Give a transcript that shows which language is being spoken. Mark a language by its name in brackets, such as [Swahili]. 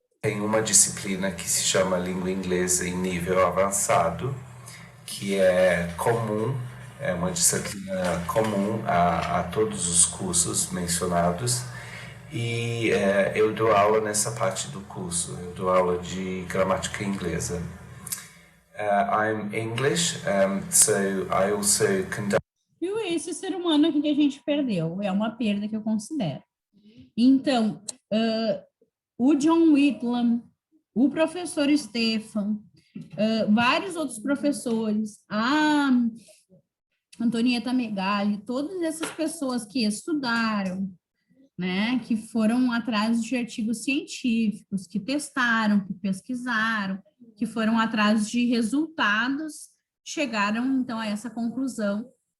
[Portuguese] tem uma disciplina que se chama língua inglesa em nível avançado, que é comum, é uma disciplina comum a todos os cursos mencionados, e eu dou aula nessa parte do curso, eu dou aula de gramática inglesa. [English] I'm English, so I also conduct... [Portuguese] Viu? Esse ser humano aqui que a gente perdeu, é uma perda que eu considero. Então, o John Whitlam, o professor Stefan, vários outros professores, a Antonieta Megali, todas essas pessoas que estudaram, né, que foram atrás de artigos científicos, que testaram, que pesquisaram, que foram atrás de resultados, chegaram, então, a essa conclusão